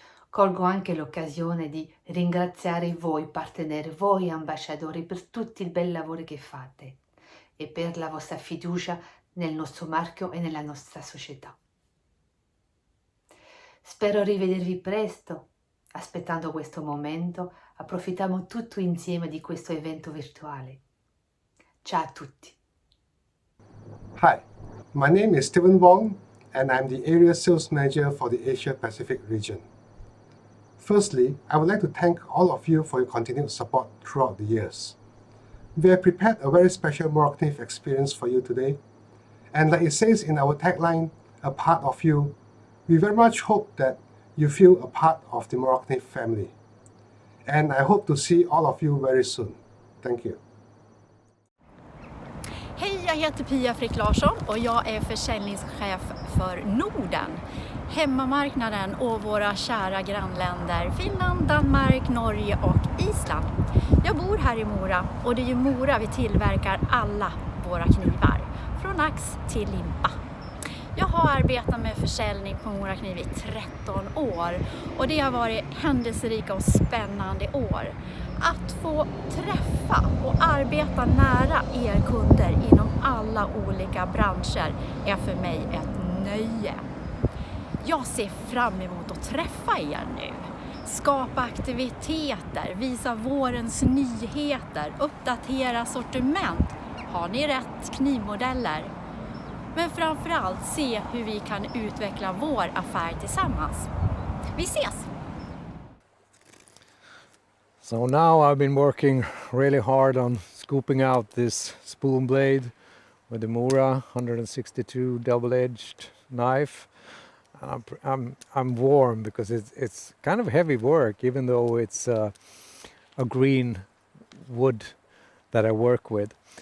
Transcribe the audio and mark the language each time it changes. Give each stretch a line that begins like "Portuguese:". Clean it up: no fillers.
Italian: Colgo anche l'occasione di ringraziare voi partener, voi ambasciatori per tutto il bel lavoro che fate e per la vostra fiducia nel nostro marchio e nella nostra società. Spero rivedervi presto. Aspettando questo momento, approfittiamo tutti insieme di questo evento virtuale. Ciao a tutti.
English: Hi, my name is Stephen Wong and I'm the Area Sales Manager for the Asia Pacific region. Firstly, I would like to thank all of you for your continued support throughout the years. We have prepared a very special Morakniv experience for you today, and like it says in our tagline, a part of you, we very much hope that you feel a part of the Morakniv family. And I hope to see all of you very soon. Thank you.
Swedish: Hej, jag heter Pia Frick Larsson och jag är försäljningschef för Norden. Hemmamarknaden och våra kära grannländer Finland, Danmark, Norge och Island. Jag bor här i Mora och det är i Mora vi tillverkar alla våra knivar. Från ax till limpa. Jag har arbetat med försäljning på Morakniv i 13 år och det har varit händelserika och spännande år. Att få träffa och arbeta nära er kunder inom alla olika branscher är för mig ett nöje. Jag ser fram emot att träffa er nu. Skapa aktiviteter, visa vårens nyheter, uppdatera sortiment. Har ni rätt knivmodeller? Men framförallt se hur vi kan utveckla vår affär tillsammans. Vi ses!
English: So now I've been working really hard on scooping out this spoon blade with the Mora 162 double-edged knife. I'm warm because it's kind of heavy work, even though it's a green wood that I work with.